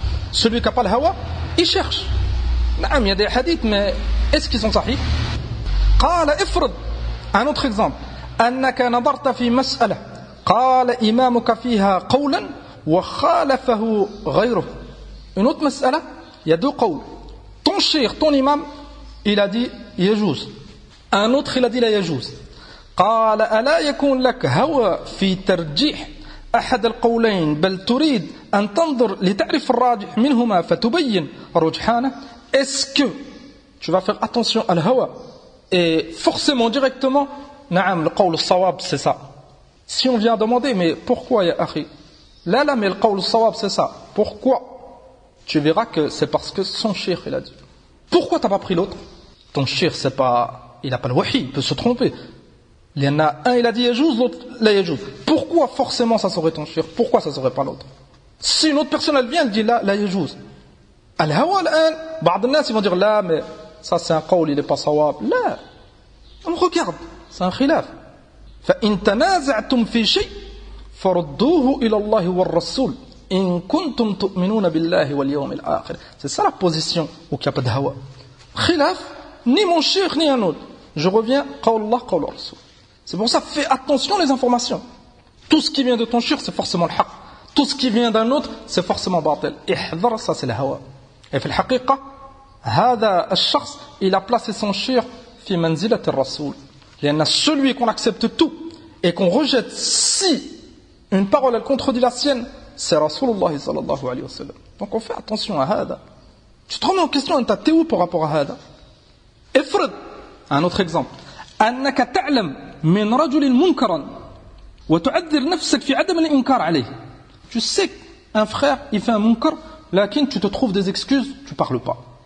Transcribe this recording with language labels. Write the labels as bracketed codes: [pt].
[fr] Celui qui n'a pas le hawa, il cherche. Il y a des hadiths, mais est-ce qu'ils sont sahih? [ar] Qala ifrad. [fr] Un autre exemple. [ar] أنك نظرت في مسألة قال إمامك فيها قولا وخالفه غيره. [fr] Une autre mas'ala, il y a deux qawls. Ton cheikh, ton imam, il a dit yajouz. Un autre, il a dit [ar] la yajouz. قال ألا يكون لك هوى في ترجيح أحد القولين بل تريد أن تنظر لتعرف الراجح منهما فتبين رجحانه. [fr] Est-ce que tu vas faire attention à l'hawa et forcément directement [ar] نعم القول الصواب [fr] c'est ça. Si on vient demander mais pourquoi ya akhi, là mais le qawl الصواب c'est ça, pourquoi, tu verras que c'est parce que son cheikh il a dit. Pourquoi t'as pas pris l'autre? Ton cheikh c'est pas, il a pas le wahi, il peut se tromper. Il y en a un il a dit yajouz, l'autre [ar] la yajouz. [fr] Pourquoi forcément ça serait ton cheikh? Pourquoi ça serait pas l'autre? Si une autre personne elle vient elle dit là la yajouz. Al-hawa al-an, [ar] بعض الناس [fr] ils vont dire là mais ça c'est un qawl il est pas sawab. Là, on regarde, c'est un khilaf. [ar] فإن تنازعتم في شيء فردوه إلى الله والرسول إن كنتم تؤمنون بالله واليوم الآخر. [fr] C'est ça la position où il n'y a pas de hawa. Khilaf, ni mon cheikh ni un autre. Je reviens, qawl Allah, qawl Rasul. C'est pour ça, fais attention les informations. Tout ce qui vient de ton cheikh, c'est forcément le haq. Tout ce qui vient d'un autre, c'est forcément batil. Ihdar, ça c'est le hawa. Et [ar] في الحقيقة هذا الشخص [fr] il a placé son cheikh [ar] في منزلة الرسول. [fr] Il y a celui qu'on accepte tout et qu'on rejette si une parole elle contredit la sienne, c'est Rasulullah sallallahu alayhi wa sallam. Donc on fait attention à hada. Tu te remets en question, t'es où par rapport à hada? Ifrad, un autre exemple. [ar] أنك تعلم من رجل منكرا وتعذر نفسك في عدم الإنكار عليه. [fr] Tu sais qu'un frère il fait un munkar, lakin tu te trouves des excuses, tu parles pas.